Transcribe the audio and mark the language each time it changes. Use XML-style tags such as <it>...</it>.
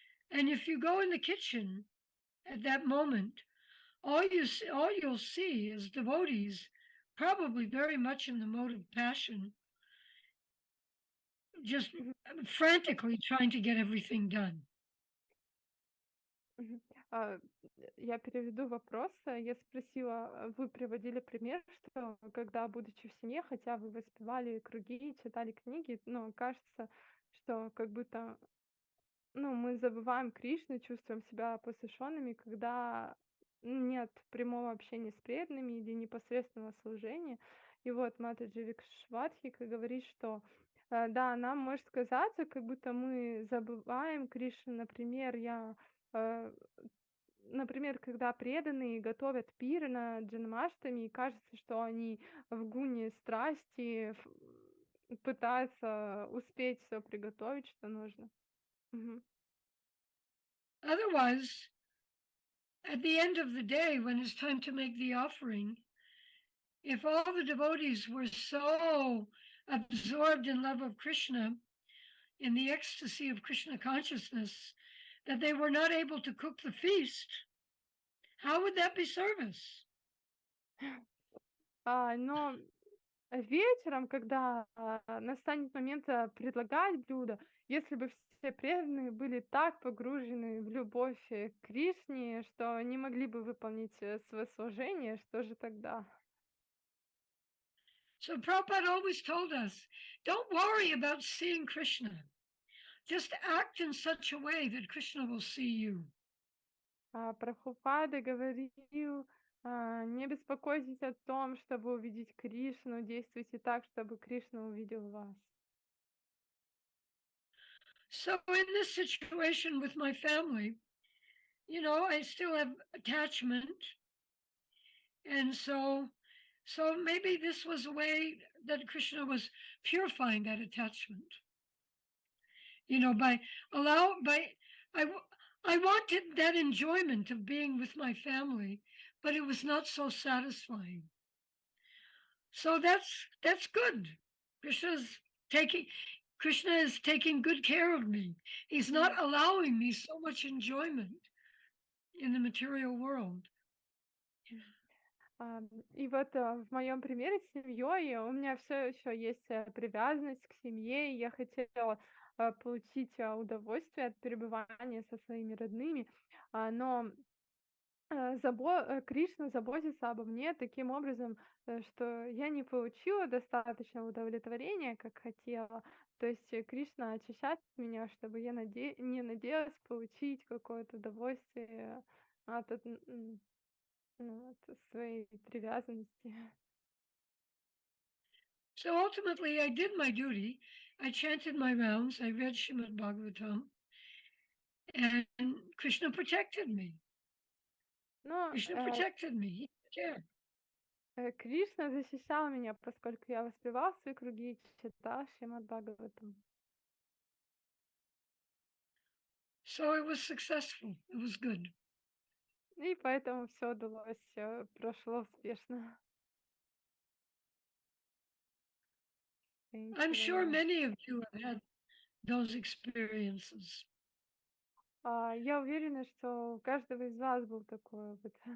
<en>And if you go in the kitchen at that moment, all you'll see is devotees, probably very much in the mode of passion, just frantically trying to get everything done.</en> <ru>Мгм. А, Я переведу вопрос. Я спросила, вы приводили пример, что когда, будучи в семье, хотя вы воспевали круги, читали книги, но кажется, что как будто, ну, мы забываем Кришну, чувствуем себя посвященными, когда нет прямого общения с преданными или непосредственного служения. И вот Матаджи Вишвадхика говорит, что да, нам может казаться, как будто мы забываем Кришну. Э, Например, когда преданные готовят пир на Джанмаштами, и кажется, что они в гуне страсти пытаются успеть все приготовить, что нужно. Мгм.</ru> <en>Otherwise, at the end of the day, when it's time to make the offering, if all the devotees were so absorbed in love of Krishna, in the ecstasy of Krishna consciousness, that they were not able to cook the feast, how would that be service?</en> <ru>Но вечером, когда настанет момент предлагать блюдо, если бы все преданные были так погружены в любовь к Кришне, что не могли бы выполнить свое служение, что же тогда?</ru> <en>So Prabhupada always told us, don't worry about seeing Krishna. Just act in such a way that Krishna will see you.</en> <ru>Прабхупада говорил, не беспокойтесь о том, чтобы увидеть Кришну, действуйте так, чтобы Кришна увидел вас.</ru> <en>So in this situation with my family, I still have attachment. And so maybe this was a way that Krishna was purifying that attachment. By I wanted that enjoyment of being with my family, but it was not so satisfying. So that's good. Krishna is taking good care of me. He's not allowing me so much enjoyment in the material world.</en> <ru>И вот в моем примере с семьей у меня все еще есть привязанность к семье, и я хотела получить удовольствие от пребывания со своими родными, но Кришна заботится обо мне таким образом, что я не получила достаточно удовлетворения, как хотела. То есть Кришна очищает меня, чтобы я не надеялась получить какое-то удовольствие от, от своей привязанности.</ru> <en>So ultimately, I did my duty. I chanted my rounds. I read Shrimad Bhagavatam, and Krishna protected me.</en> <ru>Но</ru> <en>Krishna protected me. He took care.</en> <ru>Кришна защищал меня, поскольку я воспевал свои круги и читал Шримад Бхагаватам.</ru> <en>So it was successful. It was good.</en> <ru>И поэтому все удалось, прошло успешно.</ru> <en>Thank I'm sure much. many of you have had those experiences.</en> <ru>Я уверена, что у каждого из вас был такой опыт.</ru>